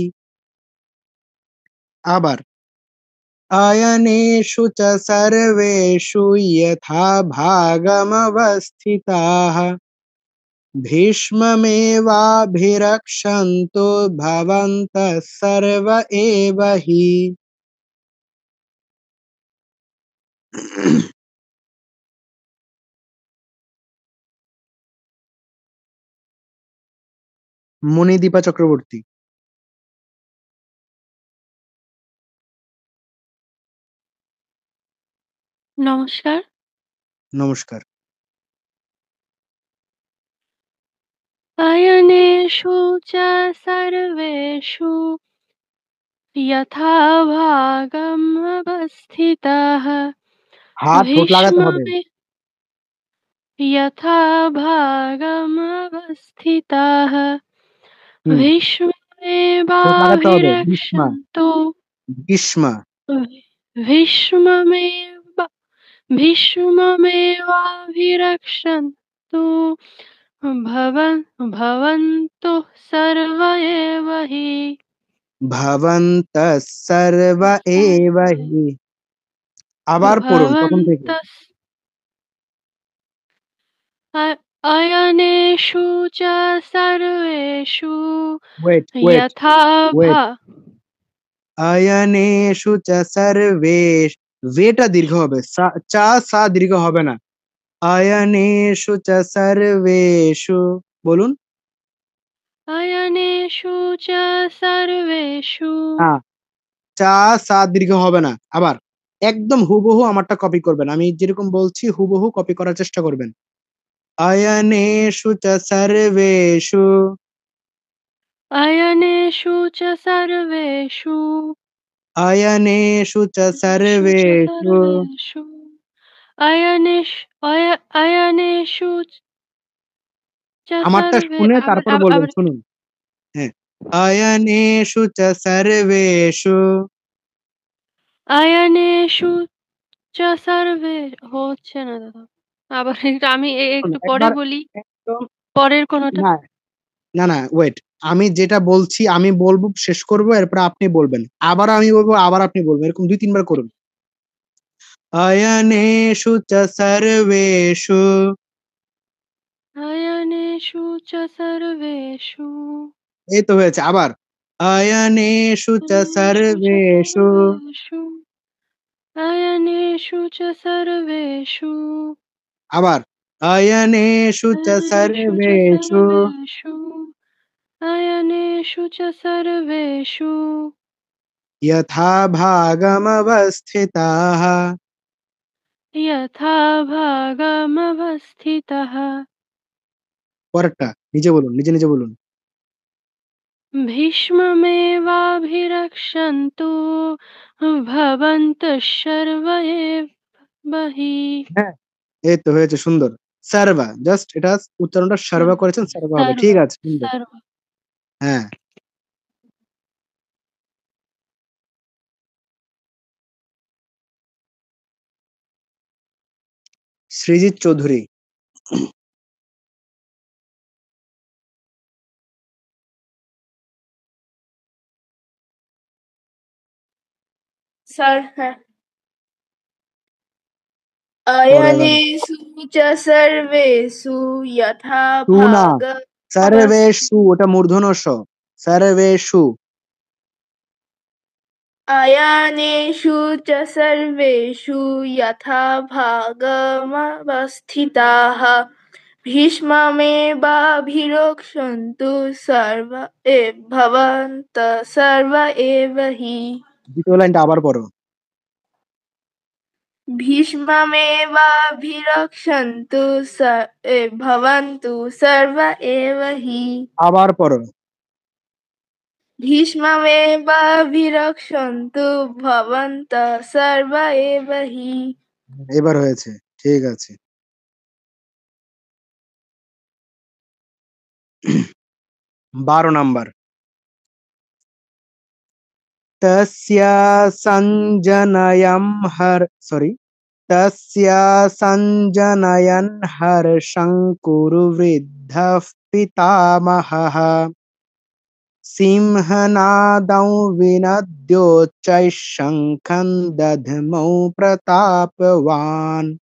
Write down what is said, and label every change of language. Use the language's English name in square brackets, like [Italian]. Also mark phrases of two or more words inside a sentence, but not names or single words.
[Sanskrit] আবার अयनेषु च सर्वेषु यथा भागमवस्थिताः भीष्ममेवाभिरक्षन्तु भवन्तः सर्व एव हि। [Bangla] মণিদীপা চক্রবর্তী। নমস্কার। নমস্কার। [Sanskrit] अयनेषु च सर्वेषु यथा भागम् अवस्थिताः [Bangla] হাত ঠোঁট লাগাতে হবে। [Sanskrit] यथा भागम् अवस्थिताः [Bangla] ঠোঁট লাগাতে হবে। ভীষ্মা, [Sanskrit] भीष्मेवाभिरक्षन्तु [Bangla] ভীষ্মা। [Sanskrit] भीष्ममेवाभिरक्षन्तु भवन्तुः सर्व एव हि ভবন্তঃ সর্ব এব হি। [Bangla] আবার পড়ুন প্রথম থেকে। [Sanskrit] भवन्तः अयनेषु च सर्वेषु [English] wait wait [Sanskrit] यथा [Bangla] ওয়েট। [Sanskrit] অয়নেষু চ সর্বেষ, [Bangla] ভেটা দীর্ঘ হবে, চা সা দীর্ঘ হবে না। [Sanskrit] অয়নেষু চ সর্বেষু, বলুন। अयनेषु च सर्वेषु [Bangla] না, চা সা দীর্ঘ হবে না। আবার একদম হুবহু আমারটা কপি করবেন, আমি যেরকম বলছি হুবহু কপি করার চেষ্টা করবেন। [Sanskrit] অয়নেষু চ সর্বেষু। अयनेषु च सर्वेषु অয়নেষু চ সর্বেষু। सर्वेषु अयनेषु च [Bangla] আমারটা [Sanskrit] सर्वे [Bangla] শুনে আবার তারপর আবার বলবেন, আবার শুনুন। হ্যাঁ, [Sanskrit] অয়নেষু চ সর্বেষু। अयनेषु च सर्वे [Bangla] হচ্ছে না দাদা। আবার আমি একটু পরে একবার বলি একদম। পরের কোনটা। না না না, ওয়েট, আমি যেটা বলছি আমি বলবো, শেষ করবো, এরপর আপনি বলবেন, আবার আমি বলবো, আবার আপনি বলবেন, এরকম 2-3 বার করুন। [Sanskrit] অয়নেষু চ সর্বেষু। अयनेषु च सर्वेषु [Bangla] এই তো হয়েছে। আবার [Sanskrit] অয়নেষু চ अयनेषु च সর্বেষু। सर्वेषु अयनेषु च सर्वेषु আবার অয়নেষু চ अयनेषु च সর্বেষু। सर्वेषु अयनेषु च सर्वेषु यथा भागमवस्थिताः। यथा भागमवस्थितः [Bangla] পরেরটা নিজে বলুন, নিজে নিজে বলুন। [Sanskrit] भीष्ममेवाभिरक्षन्तु भवन्तः सर्व एव हि [Bangla] হ্যাঁ, এই তো হয়েছে, সুন্দর। সার্ভা, জাস্ট এটা উচ্চারণটা সার্ভা করেছেন, সার্ভা হবে, [Sanskrit] सर्व [Bangla] ঠিক আছে, সুন্দর। [Sanskrit] सर्व [Bangla] হ্যাঁ। সৃজিত চৌধুরী। सर है পড়েগেল। [Sanskrit] अयनेषु च सर्वेषु यथा [Bangla] সু না, [Sanskrit] भागमवस्थिताः [Bangla] সর্বেষু, ওটা মূর্ধন্য স। সর্বেষু। [Sanskrit] अयनेषु च सर्वेषु यथा भागमवस्थिताः भीष्ममेवाभिरक्षन्तु भवन्तः सर्व एव हि [Bangla] দ্বিতীয় লাইনটা আবার পড়ো। [Sanskrit] भीष्ममेवाभिरक्षन्तु भवन्तु सर्व एव हि [Bangla] আবার পড়ো। [Sanskrit] भीष्ममेवाभिरक्षन्तु भवन्तः सर्व एव हि [Bangla] এবার হয়েছে, ঠিক আছে। 12 নাম্বার। [Sanskrit] তস্যা সঞ্জনয়ম তস্যা সঞ্জনয়ন হর্ষং কুরু বৃদ্ধঃ পিতামহঃ। সিংহনাদং বিনদ্যোচ্চৈঃ শঙ্খং দধ্মৌ প্রতাপবান।